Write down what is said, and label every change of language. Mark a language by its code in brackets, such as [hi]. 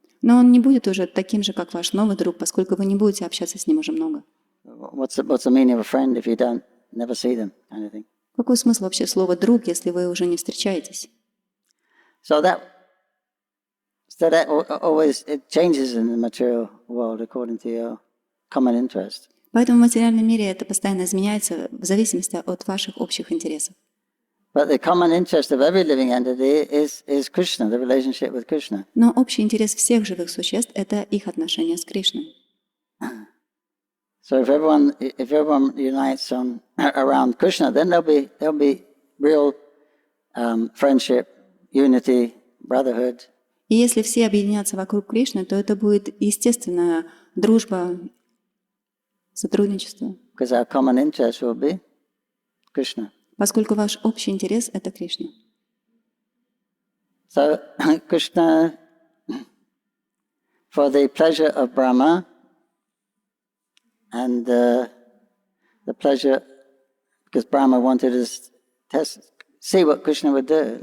[ru] Но он не будет уже таким же, как ваш новый друг, поскольку вы не будете общаться с ним уже много. [en] What's the meaning of a friend if you never see them, kind of thing? [ru] Какой смысл вообще слова «друг», если вы уже не встречаетесь? [en] So that always it changes in the material world according to your common interest. [ru] Поэтому в материальном мире это постоянно изменяется в зависимости от ваших общих интересов. [en] But the common interest of every living entity is Krishna, the relationship with Krishna. [ru] Но общий интерес всех живых существ – это их отношения с Кришной. [en] So if everyone unites around Krishna, then there'll be real friendship, unity, brotherhood. [ru] И если все объединятся вокруг Кришны, то это будет естественная дружба, сотрудничество. [en] Because our common interest will be Krishna. [ru] Поскольку ваш общий интерес – это Кришна. [en] So Krishna, for the pleasure of Brahma and the pleasure, because Brahma wanted to see what Krishna would do.